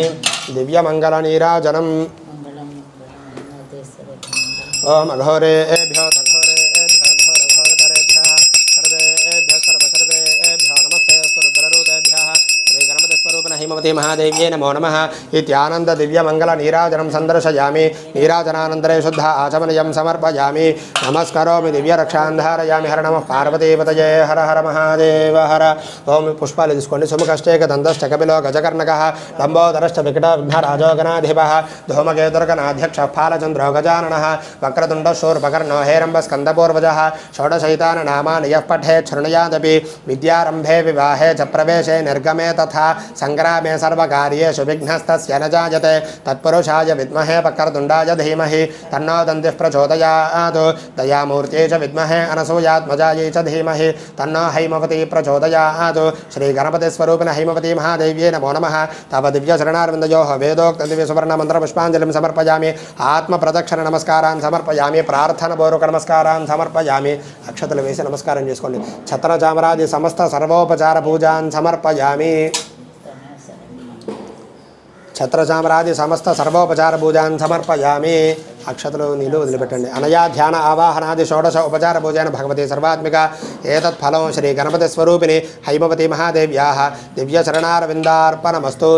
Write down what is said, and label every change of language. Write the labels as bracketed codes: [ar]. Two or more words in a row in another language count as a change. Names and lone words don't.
[sa] दिव्यमङ्गलनीराजनम् ओम अघोरेभ्यो सघोरेभ्यो घोरघोरतरेभ्यः सर्वेभ्यः सर्वसर्वेभ्यो नमस्ते रुद्ररूपेभ्यः श्रीगणपतिस्वरूपिण हैमवती महादेव्यै नमो नमः। इत्यानन्द दिव्यमङ्गलनीराजनं सन्दर्शयामि। नीराजनानन्तरे शुद्ध आचमनीयं समर्पयामि। नमस्करोमि दिव्यरक्षान् धारयामि। हर नमः पार्वतीपतये हर हर महादेव हर। ओम [te] పుష్పాలు తీసుకోండి। [sa] సుముఖశ్చేకదంతశ్చ కపిలో గజకర్ణకः లంబోదరశ్చ వికటవిఘ్నరాజో గణాధిపः धूमकेतुर्गणाध्यक्षः फालचन्द्रो गजाननः वक्रतुण्डः शूर्पकर्णो हेरम्बस्कन्दपूर्वजः षोडशैताननामानि यः पठेत् शृणुयादपि विद्यारम्भे विवाहे च प्रवेशे निर्गमे तथा संग्रामे सर्वकार्येषु विघ्नस्तस्य न जायते। तत्पुरुषाय विद्महे वक्रतुण्डाय धीमहि तन्नो दन्तिः प्रचोदयात्। दयामूर्त्यै च विद्महे अनसूयात्मजायै च धीमहि तन्नो हैमवती प्रचोदयात्। श्रीगणपतिस्वरूपिण हैमवती महादेव्यै नमो नमः। तव दिव्यचरणारविन्दयोः वेदोक्तदिव्यसुवर्णमन्त्रपुष्पाञ्जलिं समर्पयामि। आत्मप्रदक्षिण नमस्कारान् समर्पयामि। प्रार्थनपूर्वक नमस्कारान् समर्पयामि। [te] अक्षतలు వేసి నమస్కారం చేసుకోండి। [sa] ఛత్రచామరాది సమస్త సర్వోపచార పూజాన్ సమర్పయామి। ఛత్రచామరాది సమస్త సర్వోపచార పూజాన్ సమర్పయామి। [te] అక్షతలు నీళ్ళు వదిలిపెట్టండి। [sa] అనయా ధ్యాన ఆవాహనాది షోడశ ఉపచార పూజైన భగవతి సర్వాత్మిక ఏతత్ ఫలం శ్రీ గణపతి స్వరూపిణి హైమవతి మహాదేవ్యాః దివ్యచరణారవిందార్పణమస్తు।